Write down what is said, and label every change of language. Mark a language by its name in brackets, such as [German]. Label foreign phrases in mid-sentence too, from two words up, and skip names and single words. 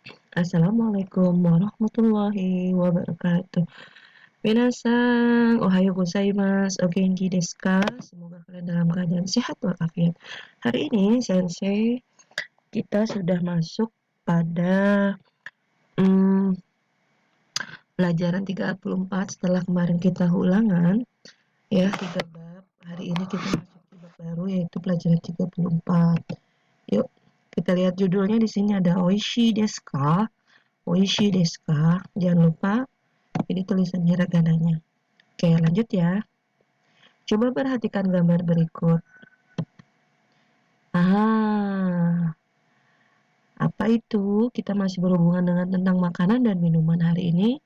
[Arabic] السلام عليكم ورحمة الله وبركاته. [Japanese] 皆さん、おはようございます、お元気ですか? [Indonesian] Semoga kalian dalam keadaan sehat walafiat. Hari ini Sensei kita sudah masuk pada hmm, pelajaran 34 setelah kemarin kita ulangan ya 3 bab. Hari ini kita masuk di bab baru yaitu pelajaran 34. Yuk, kita lihat judulnya di sini ada [Japanese] おいしいですか? おいしいですか? [Indonesian] Jangan lupa ini tulisan hiragananya. Oke, lanjut ya. Coba perhatikan gambar berikut. Apa itu? Kita masih berhubungan dengan tentang makanan dan minuman hari ini.